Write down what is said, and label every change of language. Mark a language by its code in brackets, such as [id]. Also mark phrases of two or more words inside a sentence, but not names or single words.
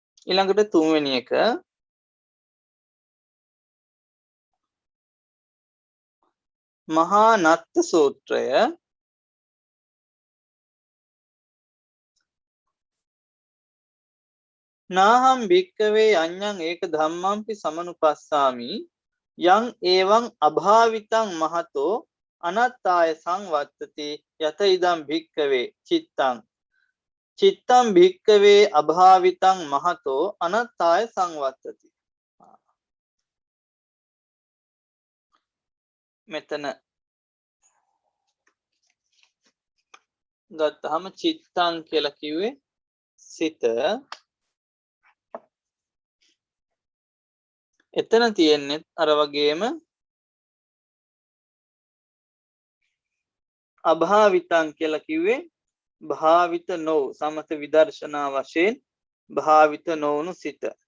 [si] ඊළඟට තුන්වෙනි එක මහා නත්ත සූත්‍රය නාහම් [pi] භික්කවේ අඤ්ඤං ඒක ධම්මම්පි සමනුපස්සාමි යං එවං අභාවිතං මහතෝ අනත්තාය සංවත්තති යත ඉදං භික්කවේ චිත්තං චිත්තං භික්කවේ අභාවිතං මහතෝ අනත්තාය සංවත්තති. [si] මෙතන ගත්තහම චිත්තං කියලා කිව්වේ සිත. එතන තියෙන්නේ අර වගේම අභාවිතං කියලා කිව්වේ භාවිත නොවු සමත විදර්ශනා වශයෙන් භාවිත නොවුණු සිත.